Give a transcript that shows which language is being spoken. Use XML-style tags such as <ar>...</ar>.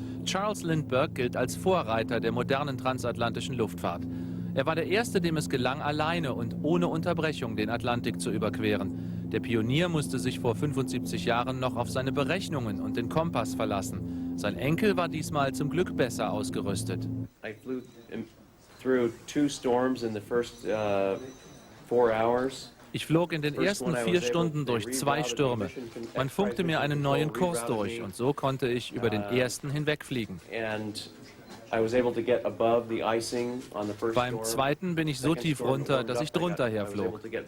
<de>Charles Lindbergh gilt als Vorreiter der modernen transatlantischen Luftfahrt. Er war der Erste, dem es gelang, alleine und ohne Unterbrechung den Atlantik zu überqueren. Der Pionier musste sich vor 75 Jahren noch auf seine Berechnungen und den Kompass verlassen. Sein Enkel war diesmal zum Glück besser ausgerüstet.</de> <en>I flew through 2 storms in the first 4 hours.</en> <de>Ich flog in den ersten 4 Stunden durch 2 Stürme. Man funkte mir einen neuen Kurs durch und so konnte ich über den ersten hinwegfliegen. Beim zweiten bin ich so tief runter, dass ich drunter herflog.</de>